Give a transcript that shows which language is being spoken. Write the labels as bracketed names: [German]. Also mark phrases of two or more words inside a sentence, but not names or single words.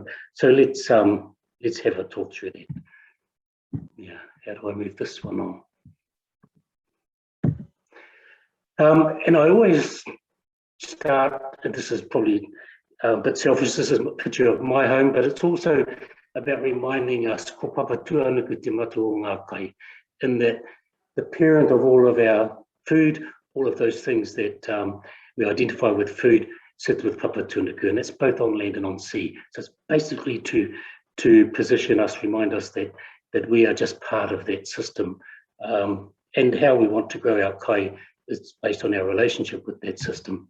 [English] So let's have a talk through that. Yeah, how do I move this one on? And I always start, and this is probably a bit selfish, this is a picture of my home, but it's also about reminding us, [Māori] ko papa tuanuku te matu o ngā kai, [English] in that the parent of all of our food, all of those things that we identify with food, sit with papa tuanuku, and it's both on land and on sea. So it's basically to position us, remind us that we are just part of that system, and how we want to grow our kai is based on our relationship with that system.